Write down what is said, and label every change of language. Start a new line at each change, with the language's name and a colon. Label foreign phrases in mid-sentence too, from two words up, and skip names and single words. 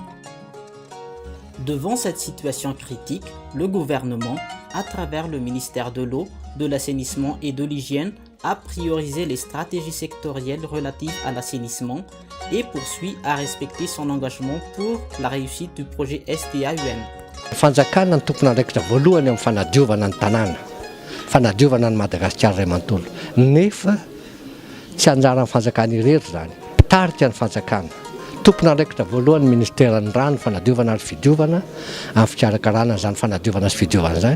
French: Devant cette situation critique, le gouvernement, à travers le ministère de l'eau, de l'assainissement et de l'hygiène, a priorisé les stratégies sectorielles relatives à l'assainissement et poursuit à respecter son engagement pour la réussite du projet SDAUM.
Malagasy: Fanjakana ny tompon'andraikitra voalohany amin'ny fanadiovana ny tanàna, fanadiovana ny Madagasikara iray manontolo. Nefa tsy anjara amin'ny fanjakana irery zany, pitarika ny fanjakana. Tompon'andraikitra voalohany ministeran'ny rano fanadiovana ary fidiovana amin'ny fikarakarana zany fanadiovana sy fidiovana zany.